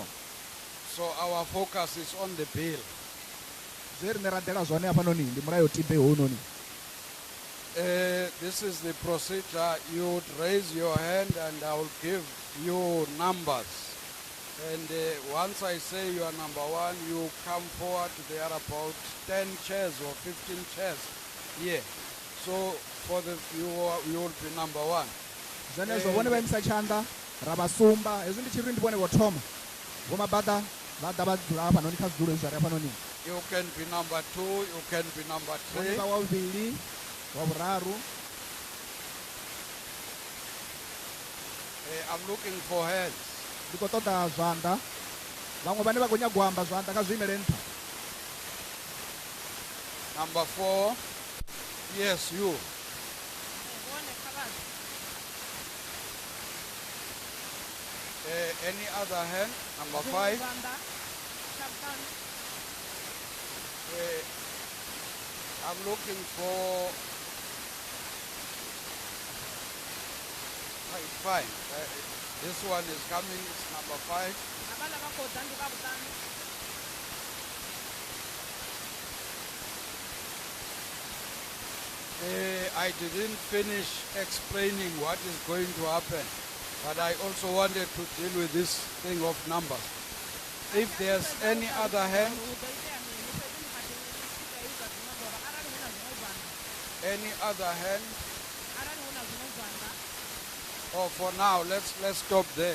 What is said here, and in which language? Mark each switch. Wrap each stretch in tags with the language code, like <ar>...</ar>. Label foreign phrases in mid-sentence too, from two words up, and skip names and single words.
<en>So our focus is on the bill.</en> <ve>Zwe riṋe ra ḓela zwone hafhanoni ndi mulayotibe hounoni.</ve> <en>This is the procedure. You would raise your hand and I will give you numbers. And once I say you are number one, you come forward. There are about 10 chairs or 15 chairs here. So for you will be number one.</en> <ve>Zwenezwo vhone vha imisa tshanḓa ra vha sumba hezwi ndi tshiri ndi vhone vho thoma vho mabada vha ḓa vha dzula hafhanoni kha zwidulo hezwi ari hafhanoni.</ve> <en>You can be number two, you can be number three.</en> <ve>Vha wa vhuvhili wa vhuraru.</ve> <en>I'm looking for hands.</en> <ve>Ndi khou ṱoḓa zwanḓa vhaṅwe vhane vha khou nyaga u amba zwanḓa kha zwi imele nṱha.</ve> <en>Number 4. Yes, you. Any other hand? Number 5. I'm looking for Fine. This one is coming, it's number 5. Abana bakhoda ndi babutano. I didn't finish explaining what is going to happen, but I also wanted to deal with this thing of numbers. If there's any other hand, oh, for now, let's stop there.</en>